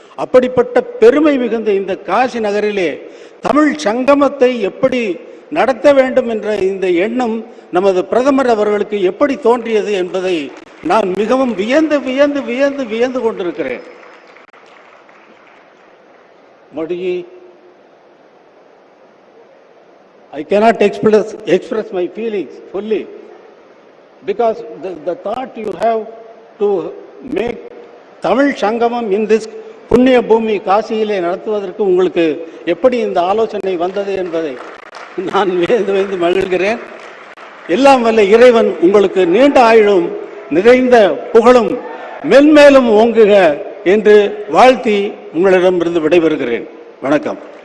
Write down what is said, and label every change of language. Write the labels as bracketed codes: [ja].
[ta] அப்படிப்பட்ட பெருமை மிகுந்த இந்த காசி நகரிலே தமிழ் சங்கமத்தை எப்படி நடத்த வேண்டும் என்ற இந்த எண்ணம் நமது பிரதமர் அவர்களுக்கு எப்படி தோன்றியது என்பதை நான் மிகவும் வியந்து கொண்டிருக்கிறேன். [en] Modiji, I cannot express my feelings fully because the thought you have to make Tamil Sangamam in this [ta] புண்ணிய பூமி காசியிலே நடத்துவதற்கு உங்களுக்கு எப்படி இந்த ஆலோசனை வந்தது என்பதை நான் வியந்து மகிழ்கிறேன். எல்லாம் வல்ல இறைவன் உங்களுக்கு நீண்ட ஆயுளும் நிறைந்த புகழும் மென்மேலும் ஓங்குக என்று வாழ்த்தி உங்களிடமிருந்து விடைபெறுகிறேன். வணக்கம்.